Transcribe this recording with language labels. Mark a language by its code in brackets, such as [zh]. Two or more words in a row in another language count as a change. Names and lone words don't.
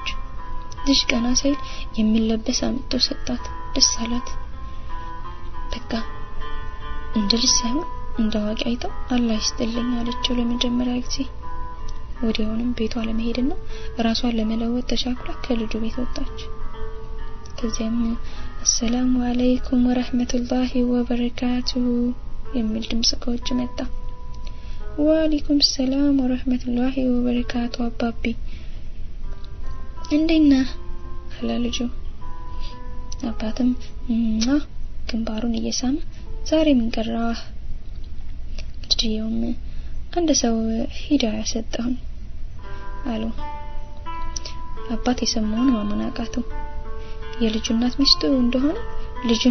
[am] ልጅ ቀና ሳይል የሚለበስ አምጥቶ ሰጣት ደስ አላት በቃ እንደልጅ ሳይሆን እንደዋቂ አይተው አላህ ይስጥልኝ አለችው ለመጀመሪያ ጊዜ ወዲያውንም ቤቷ ለመሄድና ራሷን ለመለወጥ ተሻክራ ከልጁ ቤት ወጣች ከዚያም [ar] السلام عليكم ورحمة الله وبركاته [am] የሚል ድምጽ ከውጭ መጣ [ar] وعليكم السلام ورحمة الله وبركاته [am] አባቢ እንደና አላለጁ አባትም ግንባሩን እየሳመ ዛሬ ምን ቀራህ ልጅየውም አንድ ሰው ሂዳያ ሰጠው አሉ አባት የሰማውን ማመናቃቱ የልጁ እናት ሚስቱ እንደሆነ ልጁን